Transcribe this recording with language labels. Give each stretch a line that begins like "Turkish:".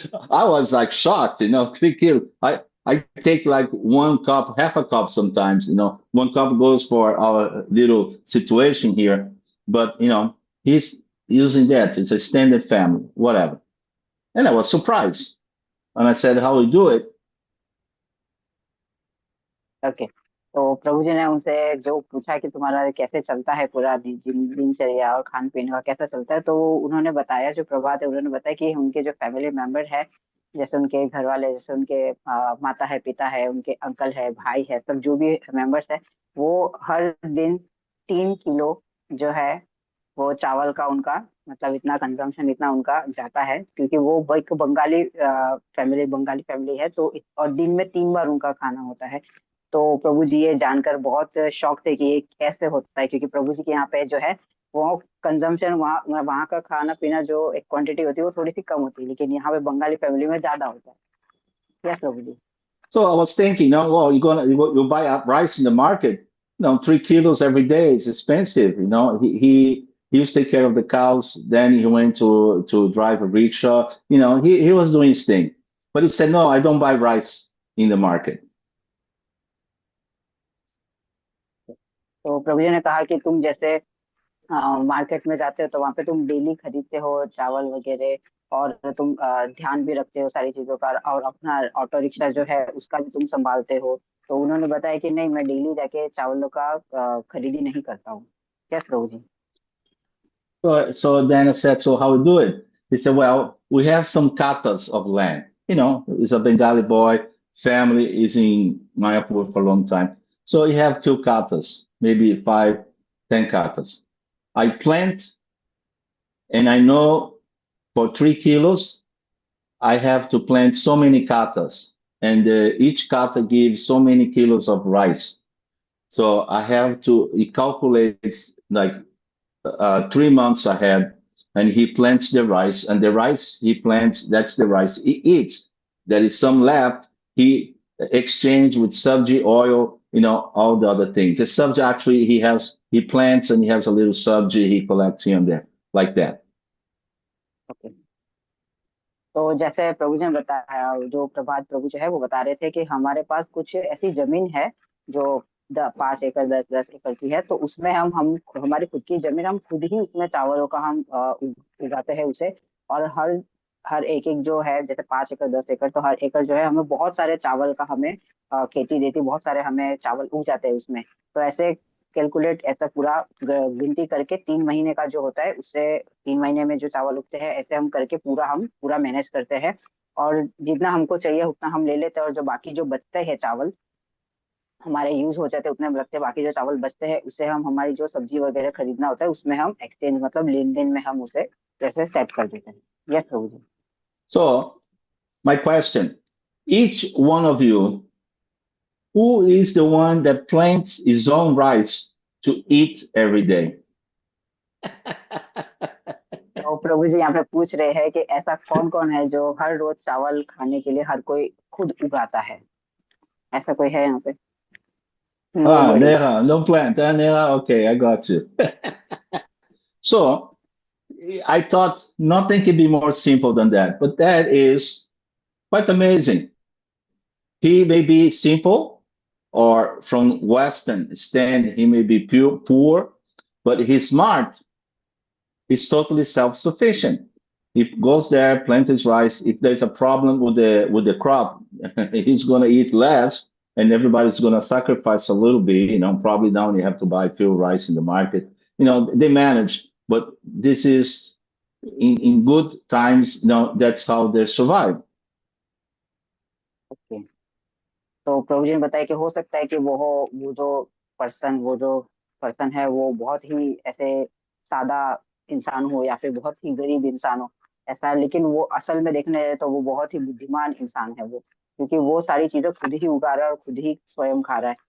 English: I was like shocked, you know, 3 kilos. I take like 1 cup, half a cup sometimes, you know. 1 cup goes for our little situation here, but you know, he's using that. It's a standard family, whatever. And I was surprised, and I said, "How we do it?"
Hindi: Okay. तो प्रभु जी ने उनसे जो पूछा कि तुम्हारा कैसे चलता है पूरा दिनचर्या और खान पीने का कैसा चलता है, तो उन्होंने बताया, जो प्रभात है उन्होंने बताया कि उनके जो फैमिली मेंबर है, जैसे उनके घर वाले, जैसे उनके माता है, पिता है, उनके अंकल है, भाई है, सब जो भी मेंबर्स है, वो हर दिन 3 किलो जो है वो चावल का उनका, मतलब इतना कंजम्पशन, इतना उनका जाता है, क्योंकि वो एक बंगाली फैमिली है। तो और दिन में 3 बार उनका खाना होता है। तो प्रभु जी ये जानकर बहुत शौक थे कि ये कैसे होता है, क्योंकि प्रभु जी के यहाँ पे जो है वो कंजम्पशन, वहाँ वहाँ का खाना पीना जो एक क्वांटिटी होती है वो थोड़ी सी कम होती है, लेकिन यहाँ पे बंगाली फैमिली में ज्यादा होता है। Yes Prabhu ji.
English: So I was thinking, no, well, you buy up rice in the market, you know, 3 kilos every day is expensive. You know, he used to take care of the cows. Then he went to drive a rickshaw. You know, he was doing his thing. But he said, no, I don't buy rice in the market.
Hindi: तो प्रभु जी ने कहा कि तुम जैसे market में जाते हो, तो वहां पे तुम डेली खरीदते हो चावल वगैरह, और तुम ध्यान भी रखते हो सारी चीजों का, और अपना ऑटो रिक्शा जो है उसका भी तुम संभालते हो। तो उन्होंने बताया कि नहीं, मैं डेली जाके चावलों का खरीदी नहीं करता हूँ। Yes, Prabhu ji.
English: So then I said, so how we do it? He said, well, we have some katas of land. He's a Bengali boy. Family is in Mayapur for a long time. So you have few katas, maybe 5, 10 katas. I plant, and I know for 3 kilos, I have to plant so many katas. And each kata gives so many kilos of rice. So I have to, it calculates like 3 months ahead, and he plants the rice, and the rice he plants, that's the rice he eats. There is some left, he exchange with subji oil, all the other things. The subji actually he plants and he has a little subji he collects here and there, like that. Okay.
Hindi: तो जैसे प्रभु जी ने बताया, जो प्रभात प्रभु जो है वो बता रहे थे कि हमारे पास कुछ ऐसी जमीन है जो 5 एकड़ 10 एकड़ की है, तो उसमें हम हमारी खुद की जमीन, हम खुद ही उसमें चावलों का हम उगाते हैं उसे। और हर हर एक जो है, जैसे 5 एकड़ 10 एकड़, तो हर एकड़ जो है हमें बहुत सारे चावल का हमें खेती देती, बहुत सारे हमें चावल उग जाते हैं उसमें। तो ऐसे कैलकुलेट, ऐसा पूरा गिनती करके 3 महीने का जो होता है, उससे 3 महीने में जो चावल उगते हैं, ऐसे हम करके हम पूरा मैनेज करते हैं। और जितना हमको चाहिए उतना हम ले लेते हैं, और जो बाकी जो बचते हैं चावल हमारे यूज हो जाते हैं उतने रखते हैं, बाकी जो चावल बचते हैं उसे हम हमारी जो सब्जी वगैरह खरीदना होता है उसमें हम एक्सचेंज, मतलब लेन देन में हम उसे जैसे सेट कर देते हैं। Yes Prabhu ji.
English: So my question, each one of you, who is the one that plants his own rice to eat every day?
Hindi: तो प्रभु जी यहाँ पे पूछ रहे हैं कि ऐसा कौन कौन है जो हर रोज चावल खाने के लिए हर कोई खुद उगाता है? ऐसा कोई है यहाँ पे?
English: Nobody. Neha, no plant. Neha, okay, I got you. So I thought nothing can be more simple than that, but that is quite amazing. He may be simple, or from Western stand, he may be poor, but he's smart. He's totally self-sufficient. He goes there, plants his rice. If there's a problem with the crop, he's gonna eat less, and everybody's gonna sacrifice a little bit. Probably now you have to buy few rice in the market. They manage, but this is in good times. That's how they survive. Okay.
Hindi: तो प्रभु जी ने बताया कि हो सकता है कि वो जो पर्सन है वो बहुत ही ऐसे सादा इंसान हो या फिर बहुत ही गरीब इंसान हो, ऐसा। लेकिन वो असल में देखने जाए तो वो बहुत ही बुद्धिमान इंसान है वो, क्योंकि वो सारी चीजें खुद ही उगा रहा है और खुद ही स्वयं खा रहा है।